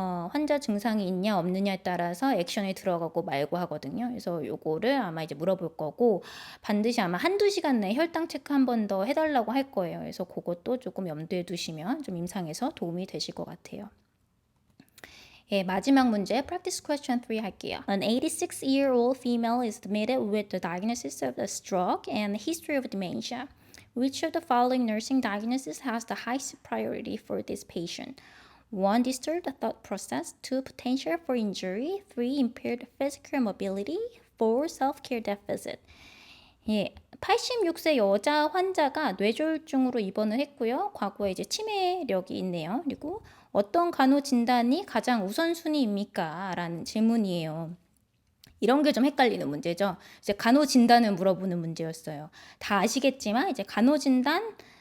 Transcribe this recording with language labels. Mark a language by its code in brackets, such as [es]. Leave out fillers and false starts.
[ko] 환자 증상이 있냐 없느냐에 따라서 액션이 들어가고 말고 하거든요. 그래서 요거를 아마 이제 물어볼 거고, 반드시 아마 한두 시간 내에 혈당 체크 한 번 더 해달라고 할 거예요. 그래서 그것도 조금 염두에 두시면 좀 임상에서 도움이 되실 것 같아요. 예, 마지막 문제 [en] practice question 3 [ko] 할게요. [en] An 86-year-old female is admitted with the diagnosis of a stroke and history of dementia. Which of the following nursing diagnosis has the highest priority for this patient? 1. Disturbed thought process. 2. Potential for injury. 3. Impaired physical mobility. 4. Self-care deficit. [ko] 예, 86세 여자 환자가 뇌졸중으로 입원을 했고요. 과거에 이제 치매력이 있네요. 그리고 어떤 간호 진단이 가장 우선순위입니까? 라는 질문이에요. 이런 게 좀 헷갈리는 문제죠. 이제 간호 진단을 물어보는 문제였어요. 다 아시겠지만 이제 간호 진단